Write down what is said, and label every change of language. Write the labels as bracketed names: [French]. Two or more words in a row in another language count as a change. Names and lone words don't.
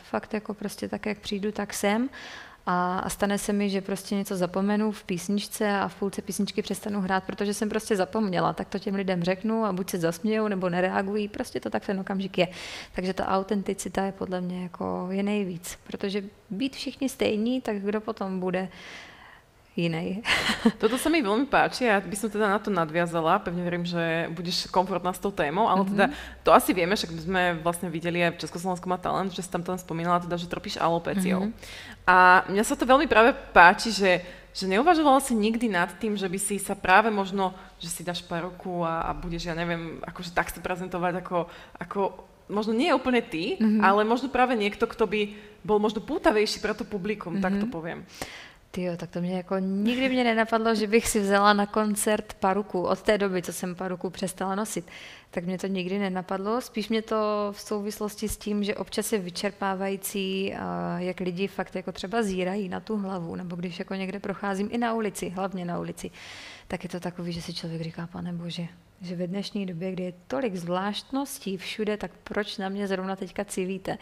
[Czech] Fakt jako prostě tak, jak přijdu, tak jsem. A stane se mi, že prostě něco zapomenu v písničce a v půlce písničky přestanu hrát, protože jsem prostě zapomněla. Tak to těm lidem řeknu a buď se zasmějou, nebo nereagují. Prostě to tak ten okamžik je. Takže ta autenticita je podle mě jako je nejvíc. Protože být všichni stejní, tak kdo potom bude inej. [Slovak] Toto sa mi veľmi páči a ja by som teda na to nadviazala. Pevne verím, že budeš komfortná s tou témou, ale teda to asi vieme, však sme vlastne videli aj v Československu má talent, že si tam spomínala teda, že trpíš alopéciou. A mňa sa to veľmi práve páči, že neuvažovala si nikdy nad tým, že by si sa práve možno, že si dáš paruku a budeš, ja neviem, akože tak sa prezentovať ako možno nie úplne ty, ale možno práve niekto, kto by bol možno pútavejší pre to publikum, tak to poviem. [Czech] Tyjo, tak to mě jako nikdy mě nenapadlo, že bych si vzala na koncert paruku. Od té doby, co jsem paruku přestala nosit, tak mě to nikdy nenapadlo. Spíš mě to v souvislosti s tím, že občas je vyčerpávající, jak lidi fakt jako třeba zírají na tu hlavu, nebo když jako někde procházím i na ulici, hlavně na ulici, tak je to takový, že si člověk říká, Pane Bože, že ve dnešní době, kdy je tolik zvláštností všude, tak proč na mě zrovna teďka cílíte?